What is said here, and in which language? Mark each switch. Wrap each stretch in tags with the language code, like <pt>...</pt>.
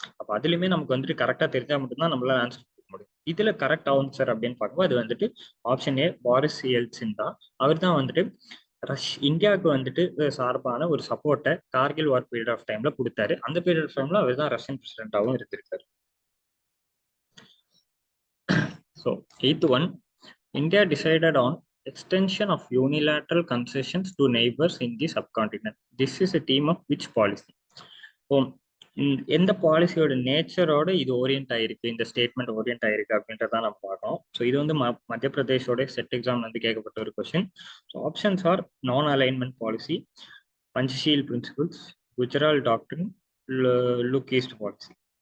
<ta>அப்போ அதுலயுமே நமக்கு வந்துட்டு கரெக்டா தெரிஞ்சா மட்டும்தான் நம்மளால ஆன்சர் கொடுக்க முடியும். இதுல கரெக்ட் ஆன்சர் அப்படின்னு பார்க்கும்போது அது வந்துட்டு ஆப்ஷன் ஏ போரிஸ் எல்ட்சின் தான். அவர் தான் வந்துட்டு இந்தியாவுக்கு வந்துட்டு சார்பான ஒரு சப்போர்ட்டை கார்கில் வார் பீரியட் ஆஃப் டைம்ல கொடுத்தாரு. அந்த பீரியட் ஆஃப் டைம்ல அவர் தான் ரஷ்யன் பிரசிடென்டாகவும் இருந்திருக்காரு.</ta> <en>So, eighth one, India decided on extension of unilateral concessions to neighbors in the subcontinent. This is a theme of which policy?</en> <ta>So, எந்த பாலிசியோட நேச்சரோட இது ஓரியன்ட் ஆயிருக்கு, இந்த ஸ்டேட்மெண்ட் ஓரியன்ட் ஆயிருக்கு அப்படின்றதான் நம்ம பார்க்கணும். ஸோ இது வந்து மத்திய பிரதேஷோட செட் எக்ஸாம் வந்து கேட்கப்பட்ட ஒரு கொஸ்டின். ஸோ ஆப்ஷன்ஸ் ஆர் நான் alignment policy, Panchsheel principles, Gujral டாக்டரின், லுக் ஈஸ்ட் பாலிசி.</ta>